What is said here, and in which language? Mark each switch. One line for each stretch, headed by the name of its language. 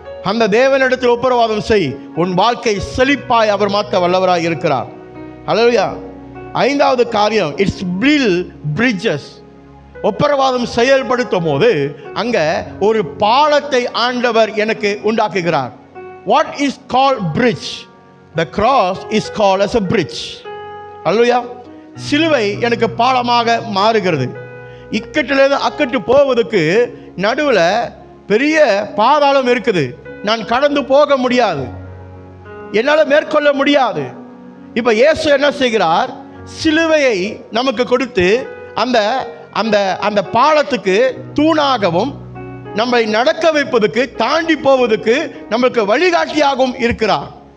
Tamil: அந்த தேவனிடத்தில் ஒப்புரவாதம் செய், உன் வாழ்க்கை செழிப்பாய் அவர் மாற்ற வல்லவராய் இருக்கிறார். அல்லேலூயா. 5வது காரியம்,
English: It's build bridges.
Tamil: ஒப்புரவாதம் செயல்படுத்தும் போது அங்க ஒரு பாலத்தை ஆண்டவர் எனக்கு உண்டாக்குகிறார்.
English: What is called bridge? The cross is called as a bridge.
Tamil: அல்லேலூயா. சிலுவை எனக்கு பாலமாக மாறுகிறது. இக்கட்டிலிருந்து அக்கட்டு போவதற்கு நடுவில் பெரிய பாதாளம் இருக்குது. நான் கடந்து போக முடியாது, என்னால் மேற்கொள்ள முடியாது. இப்போ இயேசு என்ன செய்கிறார்? சிலுவையை நமக்கு கொடுத்து அந்த அந்த அந்த பாலத்துக்கு தூணாகவும் நம்மை நடக்க வைப்பதற்கு, தாண்டி போவதற்கு நம்மளுக்கு வழிகாட்டியாகவும் இருக்கிறார்.